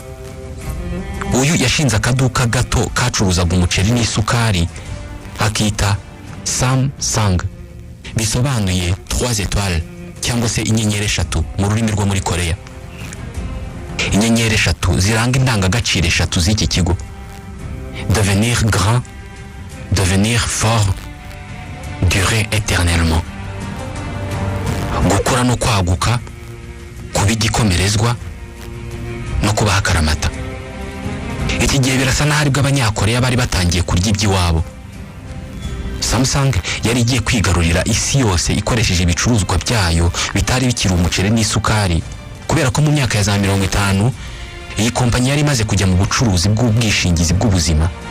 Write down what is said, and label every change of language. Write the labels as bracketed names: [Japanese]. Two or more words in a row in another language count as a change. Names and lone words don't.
[Kinyarwanda] Uyu yashinze akaduka gato kacuruzaga umuceri n'isukari akita Samsung, bisobanuye 3 étoiles cyangwa se inyenyeri 3 mu rurimi rwo muri Korea. Inyenyeri 3 ziranga indangagaciro 3 z'iki kigo: [French] devenir grand, devenir fort, durer éternellement. [Kinyarwanda] Gukura no kwaguka, kuba igikomerezwa no kuba hakaramata. Iki gihe birasa naho aribwo abanyakoreya bari batangiye kurya iby'iwabo. Samsung yari igiye kwigarurira isi yose ikoresheje ibicuruzwa byayo bitari bikiri umuceri n'isukari, kubera ko mu myaka ya za 50 iyi kompanyi yari imaze kujya mu bucuruzi bw'ubwishingizi bw'ubuzima.